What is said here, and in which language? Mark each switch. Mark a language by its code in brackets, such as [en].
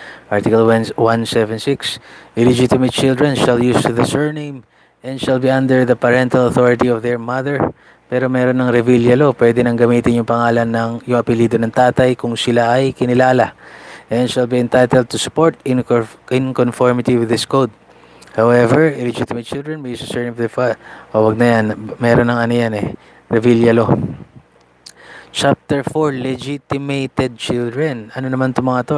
[en] Article 176, illegitimate children shall use the surname and shall be under the parental authority of their mother. [tl] Pero meron ng Revilla Law, pwede nang gamitin yung pangalan yung apelido ng tatay kung sila ay kinilala, [en] and shall be entitled to support in conformity with this code. However, illegitimate children may use the surname of their father. [tl] O, wag na yan. Meron ng ano yan Revilla Law. [en] Chapter 4, legitimated children. [tl] Ano naman itong mga to?